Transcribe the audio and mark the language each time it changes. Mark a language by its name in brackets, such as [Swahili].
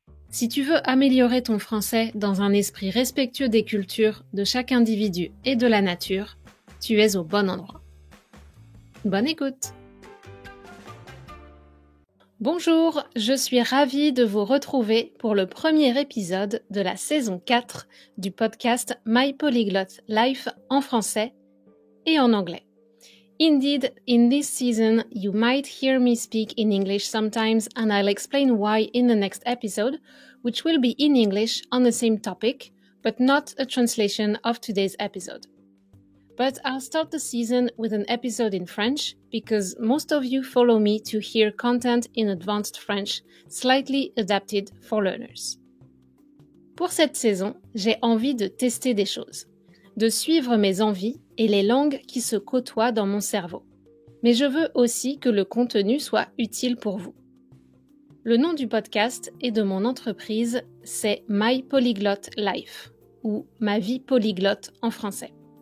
[French] Si tu veux améliorer ton français dans un esprit respectueux des cultures, de chaque individu et de la nature, tu es au bon endroit. Bonne écoute! Bonjour, je suis ravie de vous retrouver pour le premier épisode de la saison 4 du podcast My Polyglot Life en français et en anglais. [English] Indeed, in this season, you might hear me speak in English sometimes and I'll explain why in the next episode, which will be in English on the same topic, but not a translation of today's episode. But I'll start the season with an episode in French because most of you follow me to hear content in advanced French, slightly adapted for learners. [French] Pour cette saison, j'ai envie de tester des choses, de suivre mes envies et les langues qui se côtoient dans mon cerveau. Mais je veux aussi que le contenu soit utile pour vous. Le nom du podcast et de mon entreprise, c'est My Polyglot Life, ou Ma vie polyglotte en français.